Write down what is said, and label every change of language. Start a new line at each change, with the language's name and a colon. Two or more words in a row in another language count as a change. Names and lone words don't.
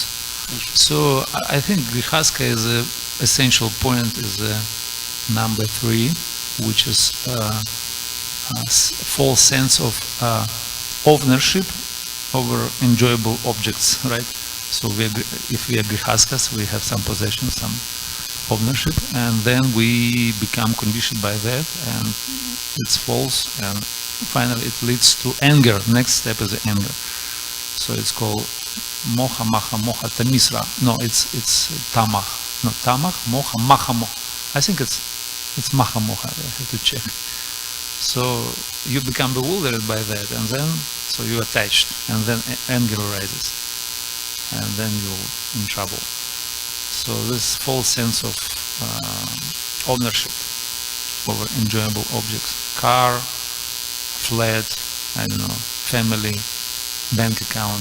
English: So I think grihastha is a essential point is number 3, which is false sense of ownership over enjoyable objects, right? So if we are grihasthas, we have some possession, some ownership, and then we become conditioned by that, and it's false, and finally it leads to anger. Next step is anger. So it's called
Sanskrit: moha, maha, moha, tamisra.
English: No, it's tamach.
Sanskrit: No, tamach, moha, maha, moha.
English: I think it's
Sanskrit: maha, moha.
English: I have to check. So you become bewildered by that, and then so you're attached, and then anger arises, and then you're in trouble. So this false sense of ownership over enjoyable objects, car, flat, I don't know, family, bank account.